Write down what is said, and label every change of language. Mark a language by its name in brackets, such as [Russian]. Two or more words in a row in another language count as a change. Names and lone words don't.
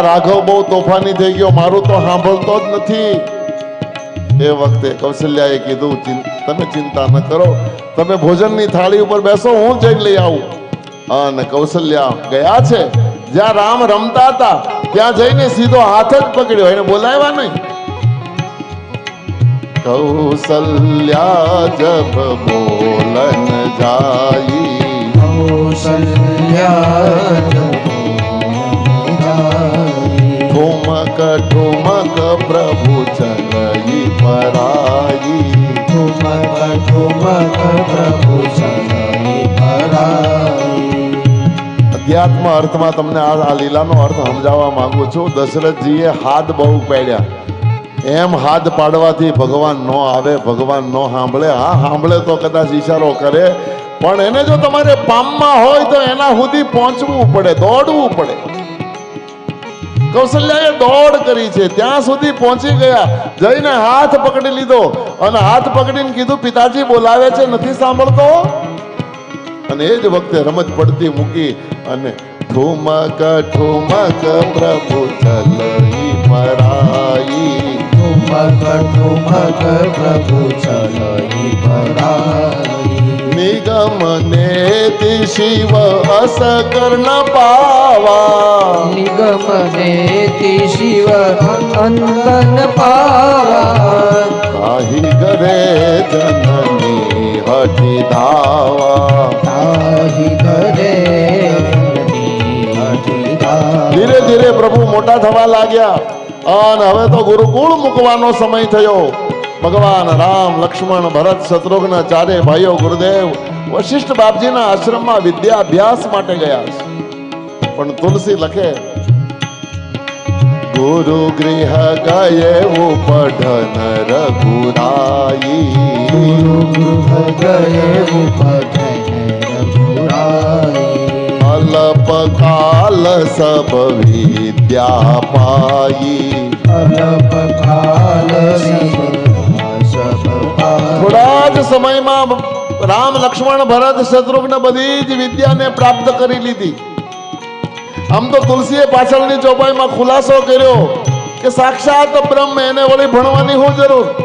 [Gujarati] રાઘવ બહુ તોફાની થઈ ગયો મારું તો સાંભળતો જ નથી એ વખતે કૌશલ્યાએ કીધું તમે ચિંતા ન કરો તમે ભોજનની થાળી ઉપર બેસો હું જઈને લઈ આવું અને કૌશલ્યા ગયા છે જ્યાં રામ રમતા હતા ત્યાં જઈને સીધો હાથ જ પકડ્યો એને બોલાવ્યા નહીં [Awadhi] कौशल्या जब बोलन जाई कौसल्या जब बोलन जाई ठुमक ठुमक प्रभु चलई पराई ठुमक ठुमक प्रभु चलहि पराई [Gujarati] અધ્યાત્મ અર્થમાં તમને આ લીલાનો અર્થ સમજાવવા માંગુ છું દશરથજીએ હાથ બહુ પાડ્યા એમ હાથ પાડવાથી ભગવાન નો આવે ભગવાન નો સાંભળે હા સાંભળે તો કદાચ ઈશારો કરે પણ એને જો તમારે પામમાં હોય તો એના સુધી પહોંચવું પડે દોડવું પડે કૌશલ્યાએ દોડ કરી છે ત્યાં સુધી પહોંચી ગયા જઈને હાથ પકડી લીધો અને હાથ પકડીને કીધું પિતાજી બોલાવે છે નથી સાંભળતો અને એ જ વખતે રમત પડતી મૂકી અને [Awadhi] ठुमक ठुमक प्रभु चलई पराई ठुमक ठुमक प्रभु चलहि पराई निगम नेति शिव अस कर्ण पावा निगम नेति शिव अंदन पावा काही करे जननी हठी धावा ताहि करे हठी धावा [Gujarati] ધીરે ધીરે પ્રભુ મોટા થવા લાગ્યા અને હવે તો ગુરુકુળ મૂકવાનો સમય થયો ભગવાન રામ લક્ષ્મણ ભરત શત્રુઘ્ન ચારે ભાઈઓ ગુરુદેવ વશિષ્ઠ બાપજીના આશ્રમમાં વિદ્યા અભ્યાસ માટે ગયા છે પણ તુલસી લખે [Awadhi] गुरु गृह गये पढ़न रघुराई गुरु गृह गए पठन रघुराई અલપ अल्पकाल सब विद्या पाई। अल्पकाल सब [Gujarati] થોડા જ સમયમાં રામ લક્ષ્મણ ભરત શત્રુઘ્ન બધી જ વિદ્યાને પ્રાપ્ત કરી લીધી. આમ તો તુલસીએ પાછળની ચોપાઈમાં ખુલાસો કર્યો કે સાક્ષાત બ્રહ્મ, એને વળી ભણવાની શું જરૂર?